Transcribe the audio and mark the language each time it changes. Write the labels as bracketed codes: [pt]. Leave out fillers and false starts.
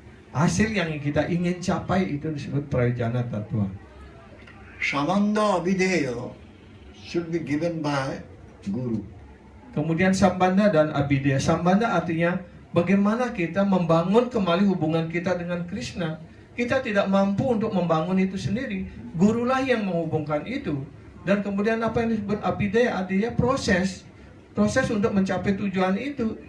[id] Hasil yang kita ingin capai itu disebut prayojana tattva. [en] Samanda Abhideya should be given by Guru. [id] Kemudian Sambandha dan Abhidaya. Sambandha artinya bagaimana kita membangun kembali hubungan kita dengan Krishna. Kita tidak mampu untuk membangun itu sendiri. Gurulah yang menghubungkan itu. Dan kemudian apa yang disebut Abhidaya artinya proses. Proses untuk mencapai tujuan itu.